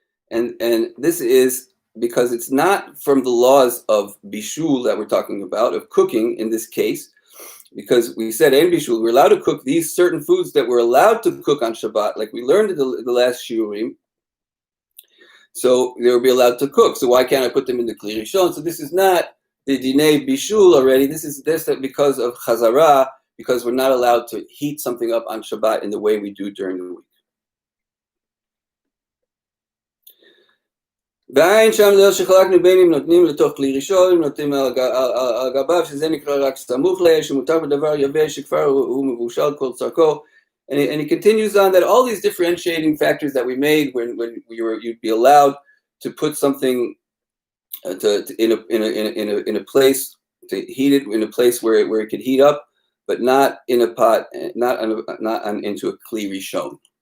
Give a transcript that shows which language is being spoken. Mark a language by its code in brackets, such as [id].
[en] And this is because it's not from the laws of bishul that we're talking about, of cooking in this case, because we said in bishul, we're allowed to cook these certain foods that we're allowed to cook on Shabbat, like we learned in the last shiurim. So they will be allowed to cook. So why can't I put them in the kli rishon? So this is not the dinei bishul already. This is because of chazara, because we're not allowed to heat something up on Shabbat in the way we do during the week. [he] ועין שם דרך שחלקנו בין אם נותנים לתוך כלי ראשון, אם נותנים על גביו, שזה נקרא רק סמוך לאש, שמותר בדבר יבש שכבר הוא מבושל כל צרכו. [en] And he continues on that all these differentiating factors that we made when you'd be allowed to put something in a place, to heat it in a place where it could heat up, but not in a pot, not into a kli rishon.